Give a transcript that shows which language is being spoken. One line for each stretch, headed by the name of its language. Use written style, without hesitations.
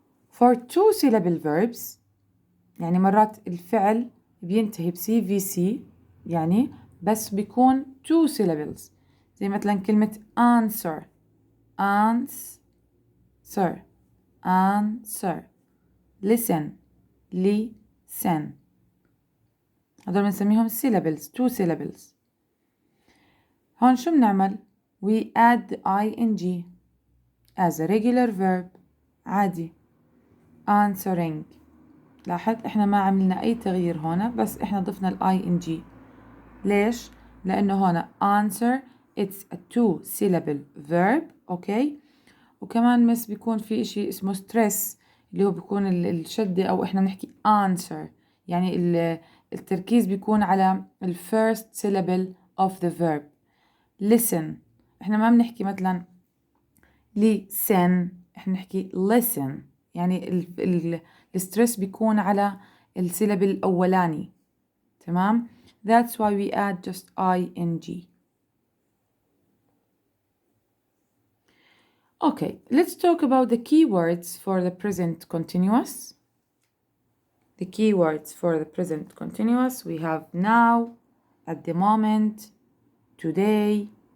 English: For two syllable verbs,
Arabic: يعني مرات الفعل بينتهي ب CVC يعني بس بيكون two syllables. زي مثلا كلمة answer, answer, answer.
English: listen, listen.
Arabic: هذول بنسميهم
English: syllables, two syllables.
Arabic: هون شو بنعمل؟
English: We add the ing as a regular verb
Arabic: عادي. answering. لاحظ احنا ما عملنا اي تغيير هنا بس احنا ضفنا ال ing. ليش؟ لانه هنا answer
English: it's a two syllable verb,
Arabic: اوكي. وكمان بس بيكون في اشي اسمه stress اللي هو بيكون الشدة او احنا بنحكي answer يعني التركيز بيكون على ال
English: first syllable of the verb.
Arabic: listen احنا ما بنحكي مثلا listen, احنا نحكي listen يعني الستريس بيكون على السيلابل الأولاني. تمام؟
English: That's why we add just ing. Okay, let's talk about the keywords for the present continuous. The keywords for the present continuous we have now, at the moment, today.